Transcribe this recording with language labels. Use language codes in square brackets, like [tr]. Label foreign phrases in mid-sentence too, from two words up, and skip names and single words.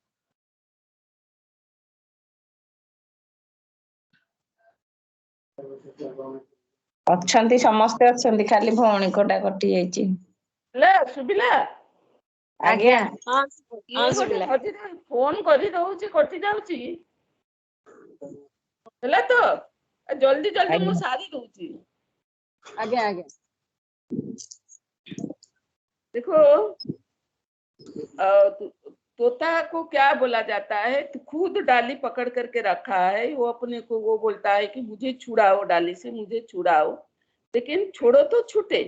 [or] ଅଛନ୍ତି, ସମସ୍ତେ ଅଛନ୍ତି, ଖାଲି ଭଉଣୀ କୋଟା କଟି ଯାଇଛି। ଶୁଭିଲା? ଆଜ୍ଞା ହଁ ଇଏ ଗୋଟେ ଶୁଭିଲା। ମଝିରେ ଫୋନ କରି ଦଉଛି, କଟି ଯାଉଛି। ହେଲା ତ ଜଲ୍ଦି ଜଲ୍ଦି ମୁଁ ସାରି ଦଉଛି। ଆଜ୍ଞା ଆଜ୍ଞା [hi] देखो तोता को क्या बोला जाता है, तो खुद डाली पकड़ करके रखा है, वो अपने को वो बोलता है कि मुझे छुड़ाओ, डाली से मुझे छुड़ाओ, लेकिन छोड़ो तो छूटे।